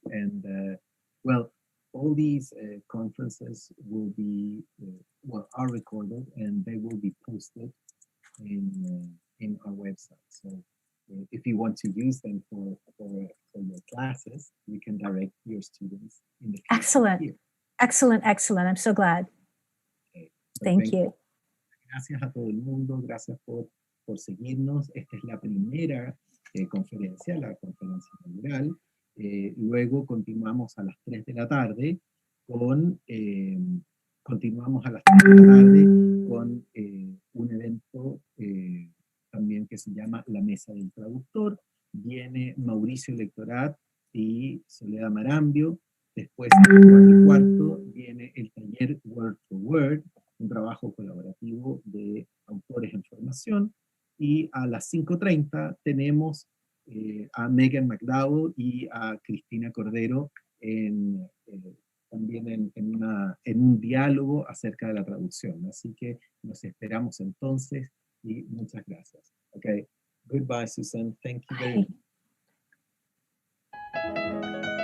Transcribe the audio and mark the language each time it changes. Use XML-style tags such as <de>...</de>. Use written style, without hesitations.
<en>And well, all these conferences will be, are recorded and they will be posted in our website. So if you want to use them for your classes, you can direct your students in the future. Excellent. Here. Excellent, excellent. I'm so glad. Okay. So Thank you.</en> <es>Gracias a todo el mundo, gracias por seguirnos. Esta es la primera conferencia, la conferencia inaugural. Luego continuamos a las 3 de la tarde con, un evento también que se llama La Mesa del Traductor. Viene Mauricio Lectorat y Soledad Marambio. Después, a las 4:15, viene el taller Word for Word, un trabajo colaborativo de autores en formación. Y a las 5:30 tenemos a Megan McDowell y a Cristina Cordero también en un diálogo acerca de la traducción. Así que nos esperamos entonces y muchas gracias.</es> <en>Okay, goodbye, Susan. Thank you very much.</en>